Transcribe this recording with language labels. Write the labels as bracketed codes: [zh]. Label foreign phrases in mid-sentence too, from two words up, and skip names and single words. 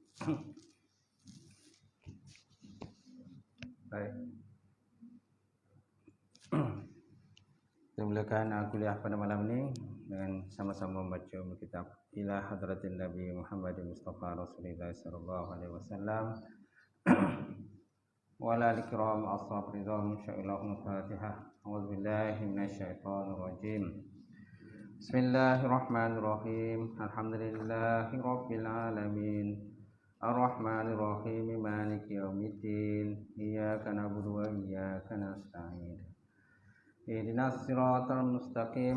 [ms] Baik. Kita mulakan kuliah pada malam ini dengan sama-sama membaca kitab [ar] إلى حضرة النبي محمد مصطفى رسول الله صلى الله عليه وسلم. ولإكرام أصحاب رضوان إن شاء الله الفاتحة. أعوذ بالله من الشيطان الرجيم. بسم الله الرحمن الرحيم. الحمد لله رب العالمين. الرحمن الرحيم. مالك يوم الدين. إياك نعبد وإياك نستعين. اهدنا الصراط المستقيم.